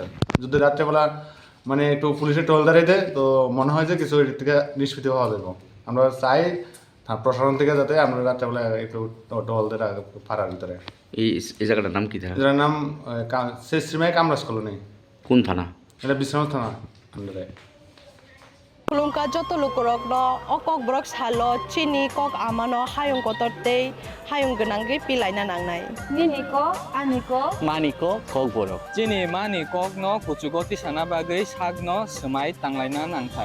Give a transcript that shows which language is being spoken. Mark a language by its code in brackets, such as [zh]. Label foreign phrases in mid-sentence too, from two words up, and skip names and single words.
[bn] যদি রাত্রেবেলা মানে একটু পুলিশের টহলদারি দেয় তো মনে হয় যে কিছু এর থেকে নিষ্পত্তি হওয়া যাবে। আমরা চাই প্রশাসন থেকে যাতে আমরা রাত্রেবেলা একটু টহলদের পাড়ার ভিতরে। এই জায়গাটার নাম কি? এটার নাম শ্রীমাই কামরাজ কলোনি। কোন থানা? এটা বিশ্রাম থানা আন্ডারে। [trp] Kulungka joto lukurok no okok brok salo chini kok amano hayung kotortei hayung genangge pilai na nangnai. Nini ko, ani ko, mani ko kok borok. Chini mani kok no kuchugo tisana bagai sak no semai tanglai na nangthai.